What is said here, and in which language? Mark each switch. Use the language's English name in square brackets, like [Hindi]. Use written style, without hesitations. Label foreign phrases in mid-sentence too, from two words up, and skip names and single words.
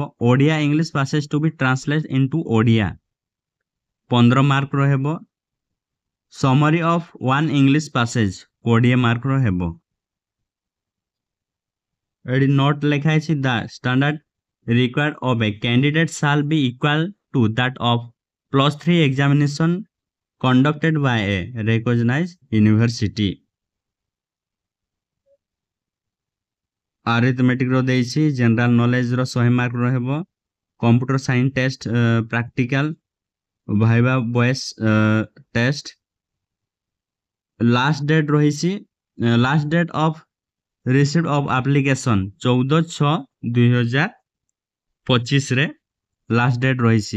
[English] Odia English passage to be translate into Odia 15 [Odia] ମାର୍କର ହେବ। [English] summary of 1 English passage 20 [Odia] ମାର୍କର ହେବ। ଏଠି ନୋଟ୍ ଲେଖା ହେଇଛି [English] the standard required of a candidate shall be equal to that of +3 examination conducted by a recognized university। [Odia] ଆରିଥମେଟିକ୍ ର ଦେଇଛି [English] general knowledge [Odia] ର 100 ମାର୍କ ରହିବ। [English] computer science test practical viva voce test. last date ରହିଛି last date of receipt of application 14/6/2025ରେ last date ରହିଛି।